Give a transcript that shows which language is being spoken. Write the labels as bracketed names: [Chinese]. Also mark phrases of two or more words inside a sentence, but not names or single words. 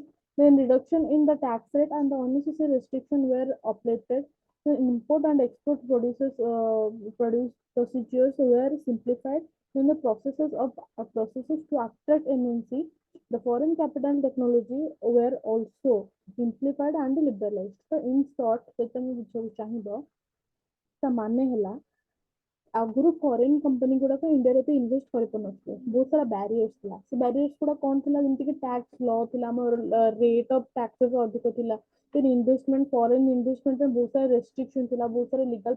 [English] Then reduction in the tax rate and the unnecessary restrictions were uplifted. The import and export produce procedures were simplified. Then the processes to attract MNC, the foreign capital and technology were also simplified and liberalized. So in short, [Odia] ଯେତେ ମୁଁ ବୁଝିବାକୁ ଚାହିଁବ ତା ମାନେ ହେଲା ଆଗରୁ [English] foreign company [Odia] ଗୁଡାକ ଇଣ୍ଡିଆରେ ଏତେ ଇନଭେଷ୍ଟ କରିପାରୁନଥିଲେ ବହୁତ ସାରା ବ୍ୟାରିୟର୍ସ ଥିଲା ସେ ବ୍ୟାରିୟର୍ସ ଗୁଡା କଣ ଥିଲା ଯେମିତିକି [English] tax law [Odia] ଥିଲା ଆମର [English] rate of taxation [Odia] ଅଧିକ ଥିଲା [English] then investment foreign investment [Odia] ପାଇଁ ବହୁତ ସାରା ରେଷ୍ଟ୍ରିକ୍ସନ ଥିଲା ବହୁତ ସାରା ଲିଗାଲ